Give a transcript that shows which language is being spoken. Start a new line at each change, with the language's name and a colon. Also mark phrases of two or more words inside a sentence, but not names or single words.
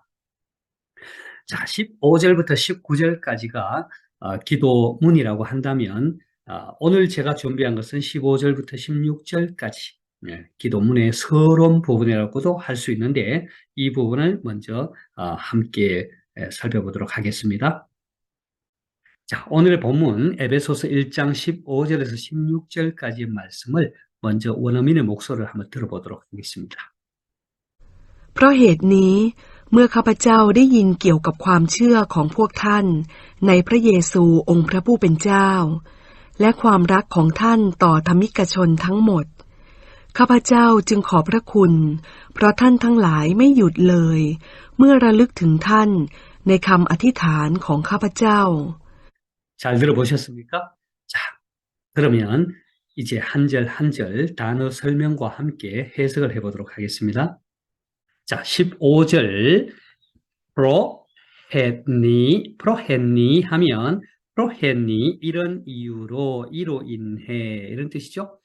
Korean: 자, 15절부터 19절까지가 기도문이라고 한다면 오늘 제가 준비한 것은 15절부터 16절까지 기도문의 서론 부분이라고도 할 수 있는데 이 부분을 먼저 함께 살펴보도록 하겠습니다. 자, 오늘의 본문 에베소서 1장 15절에서 16절까지의 말씀을 먼저 원어민의 목소리를 한번 들어보도록 하겠습니다.
Thai: เพราะเหตุนี้เมื่อข้าพเจ้าได้ยินเกี่ยวกับความเชื่อของพวกท่านในพระเยซูองค์พระผู้เป็นเจ้าและความรักของท่านต่อธรรมิกชนทั้งหมดข้าพเจ้าจึงขอบพระคุณเพราะท่านทั้งหลายไม่หยุดเลยเมื่อระลึกถึงท่านในคำอธิษฐานของข้าพเจ้า
Korean: 잘 들어보셨습니까? 자, 그러면 이제 한 절 한 절 단어 설명과 함께 해석을 해보도록 하겠습니다. 자, 15절 프로했니 하면 프로했니 이런 이로 인해 이런 뜻이죠.